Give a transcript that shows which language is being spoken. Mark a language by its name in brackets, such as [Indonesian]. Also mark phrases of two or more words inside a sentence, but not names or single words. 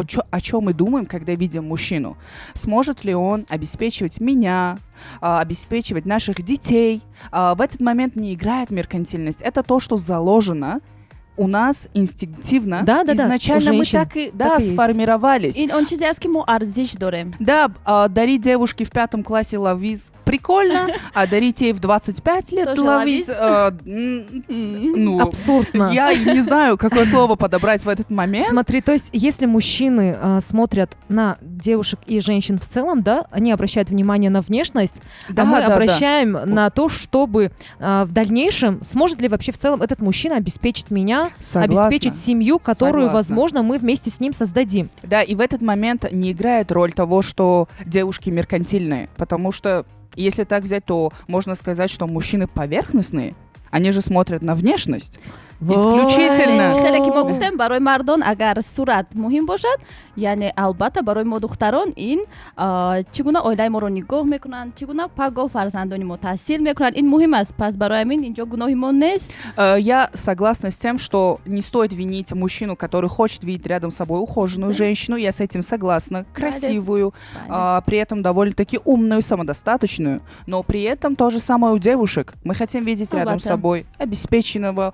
[Russian] то о чем мы думаем, когда видим мужчину? Сможет ли он обеспечивать меня, обеспечивать наших детей? В этот момент не играет меркантильность. Это то, что заложено у нас инстинктивно. Да-да-да, Изначально у мы женщин так и так и есть. сформировались. [Tajik] ин он чизе аст ки мо арзиш дорем. [Russian] Да, дарить девушке в 5 классе лавиз прикольно, а дарить ей в 25 лет Тоже лавиз, ну, Абсурдно. я не знаю, какое слово подобрать в этот момент. Смотри, то есть, если мужчины смотрят на девушек и женщин в целом, да, они обращают внимание на внешность, Да, а мы да, да. обращаем на то, чтобы в дальнейшем сможет ли вообще в целом этот мужчина обеспечить меня, Согласна. обеспечить семью, которую, Согласна. возможно, мы вместе с ним создадим. Да, и в этот момент не играет роль того, что девушки меркантильные, потому что если так взять, то можно сказать, что мужчины поверхностные, они же смотрят на внешность. Исключительно. Ой. [Tajik] хеле ки мо гуфтем барои мардон агар сурат муҳим бошад, яъне албатта барои мо духтарон ин чӣ гуна оилаи моро нигоҳ мекунанд, чӣ гуна паго фарзандони мо таъсир мекунанд, ин муҳим аст. Пас барои ҳамин инҷо гуноҳи мо нест. [Russian] Я согласна с тем, что не стоит винить мужчину, который хочет видеть рядом с собой ухоженную женщину. Я с этим согласна. Красивую, при этом довольно-таки умную, самодостаточную. Но при этом то же самое у девушек. Мы хотим видеть рядом с Согласна. собой обеспеченного,